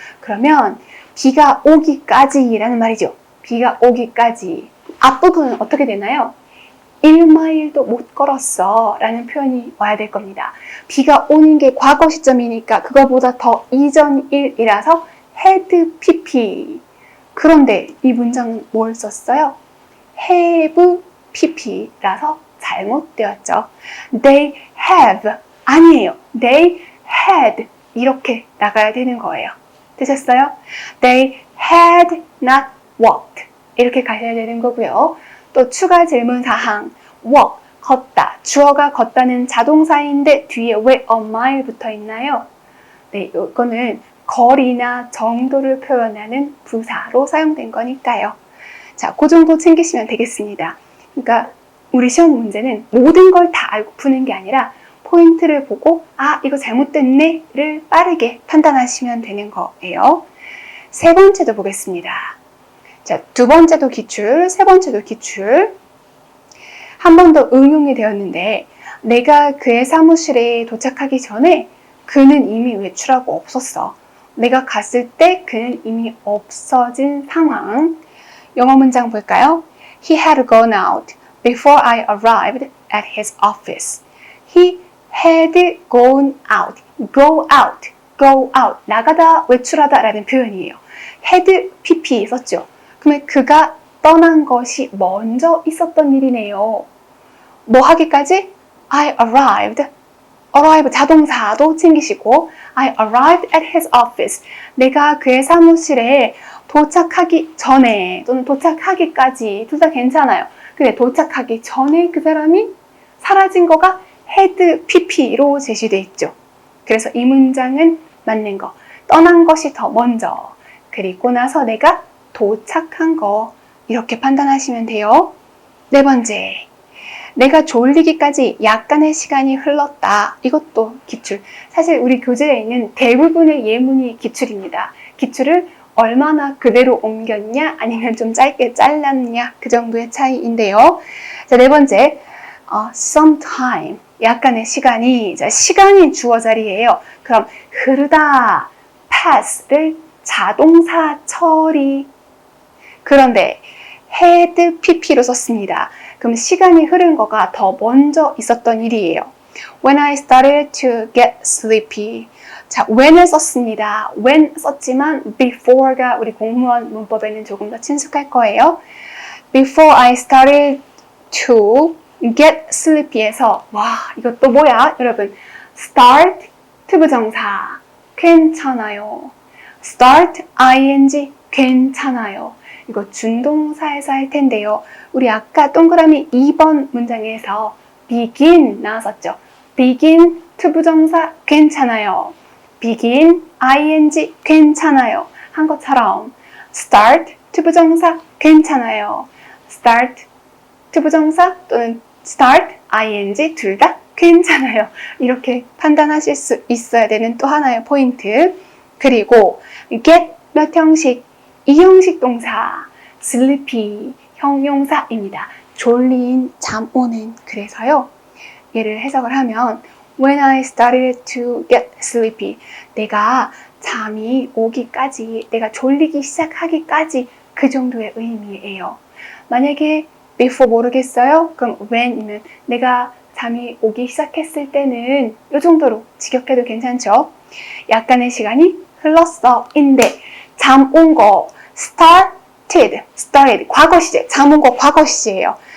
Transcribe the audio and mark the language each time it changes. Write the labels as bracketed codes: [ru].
[ko] 그러면 비가 오기까지라는 말이죠. 비가 오기까지 앞부분은 어떻게 되나요? 1마일도 못 걸었어 라는 표현이 와야 될 겁니다. 비가 오는 게 과거 시점이니까 그거보다 더 이전 일이라서 had pp. 그런데 이 문장은 뭘 썼어요? [en] have pp [ko] 라서 잘못되었죠. [en] They have [ko] 아니에요. [en] They had [ko] 이렇게 나가야 되는 거예요. 되셨어요? [en] They had not walked. [ko] 이렇게 가셔야 되는 거고요. 또 추가 질문 사항. walk, 걷다. 주어가 걷다는 자동사인데 뒤에 왜 a mile 붙어 있나요? 네, 이거는 거리나 정도를 표현하는 부사로 사용된 거니까요. 자, 그 정도 챙기시면 되겠습니다. 그러니까 우리 시험 문제는 모든 걸 다 알고 푸는 게 아니라 포인트를 보고 아, 이거 잘못됐네를 빠르게 판단하시면 되는 거예요. 세 번째도 보겠습니다. 자, 두 번째도 기출, 세 번째도 기출. 한 번 더 응용이 되었는데 내가 그의 사무실에 도착하기 전에 그는 이미 외출하고 없었어. 내가 갔을 때 그는 이미 없어진 상황. 영어 문장 볼까요? [en] He had gone out before I arrived at his office. He had gone out. Go out. Go out. [ko] 나가다, 외출하다 라는 표현이에요. had pp 썼죠. 그러면 그가 떠난 것이 먼저 있었던 일이네요. 뭐 하기까지? [en] I arrived. arrive [ko] 자동사도 챙기시고 [en] I arrived at his office. [ko] 내가 그의 사무실에 도착하기 전에 또는 도착하기까지 둘 다 괜찮아요. 근데 도착하기 전에 그 사람이 사라진 거가 had pp로 제시되어 있죠. 그래서 이 문장은 맞는 거. 떠난 것이 더 먼저. 그리고 나서 내가 도착한 거. 이렇게 판단하시면 돼요. 네 번째. 내가 졸리기까지 약간의 시간이 흘렀다. 이것도 기출. 사실 우리 교재에 있는 대부분의 예문이 기출입니다. 기출을 얼마나 그대로 옮겼냐 아니면 좀 짧게 잘랐냐 그 정도의 차이인데요. 자, 네 번째. some time. 약간의 시간이. 자, 시간이 주어 자리예요. 그럼 흐르다. pass를 자동사 처리. 그런데 had pp로 썼습니다. 그럼 시간이 흐른 거가 더 먼저 있었던 일이에요. [en] When I started to get sleepy. [ko] 자, when을 썼습니다. when 썼지만 before가 우리 공무원 문법에는 조금 더 친숙할 거예요. [en] Before I started to get sleepy [ko] 에서 와, 이것도 뭐야? 여러분, start 투부정사 괜찮아요. start ing 괜찮아요. 이거 준동사에서 할 텐데요. 우리 아까 동그라미 2번 문장에서 begin 나왔었죠. begin 투부정사 괜찮아요. begin ing 괜찮아요. 한 것처럼 start 투부정사 괜찮아요. start 투부정사 또는 start ing 둘 다 괜찮아요. 이렇게 판단하실 수 있어야 되는 또 하나의 포인트. 그리고 get 몇 형식? 이 형식 동사 sleepy 형용사입니다. 졸린, 잠 오는. 그래서요. 얘를 해석을 하면 [en] When I started to get sleepy. [ko] 내가 잠이 오기까지, 내가 졸리기 시작하기까지 그 정도의 의미예요. 만약에 before 모르겠어요? 그럼 when이면 내가 잠이 오기 시작했을 때는 이 정도로 직역해도 괜찮죠? 약간의 시간이 흘렀어. 인데 잠 온 거 started 과거 시제, 잠 온 거 과거 시제예요.